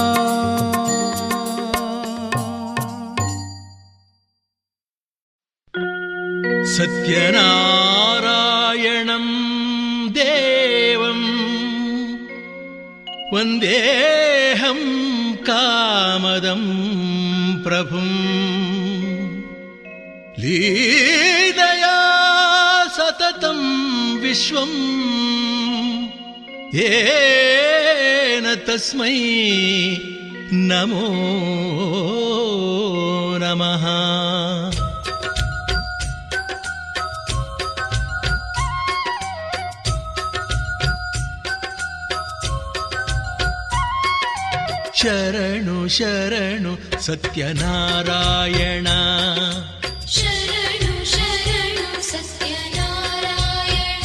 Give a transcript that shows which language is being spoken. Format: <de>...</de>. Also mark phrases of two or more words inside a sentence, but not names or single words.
<sa>सत्यनारायणं देवं वंदेहं कामदं प्रभुं लीलया सततं विश्वं येन तस्मै नमो नमः.</sa> <kn>ಶರಣು ಶರಣು ಸತ್ಯನಾರಾಯಣ ಶರಣು ಶರಣು ಸತ್ಯನಾರಾಯಣ</kn>